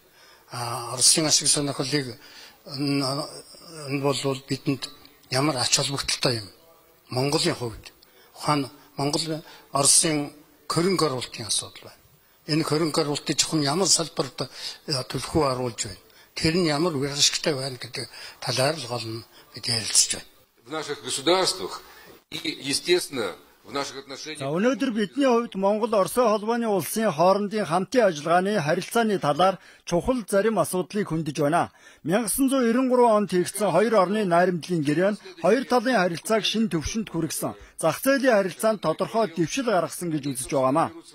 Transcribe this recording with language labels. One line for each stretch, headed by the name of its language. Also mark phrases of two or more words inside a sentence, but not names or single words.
Mongolian: Оросын ашиг сонирхлыг энэ бол бидэнд ямар ач холбогдолтой юм? Монголын хувьд ухаан Монгол Оросын хөрөнгө оруулалтын асуудал байна. Энэ хөрөнгө оруулалтыг зөвхөн ямар салбарт төлхөө оруулж байна. Тэр нь ямар үр ашигтай байна гэдэг талаар л гол нь бид ярилцж байна.
Russian: В наших государствах и, естественно, в наших отношениях.
Mongolian: Өнөөдөр бидний хувьд Монгол Орос холбооны улсын хоорондын хамтын ажиллагааны харилцааны талаар чухал зарим асуудлыг хөндөж байна. 1993 онд хийгдсэн хоёр орны найрамдлын гэрээ нь хоёр талын харилцааг шинэ төвшөнд хүргэсэн. Зах зээлийн харилцаанд тодорхой дэвшил гаргасан гэж үзэж байгаамаа.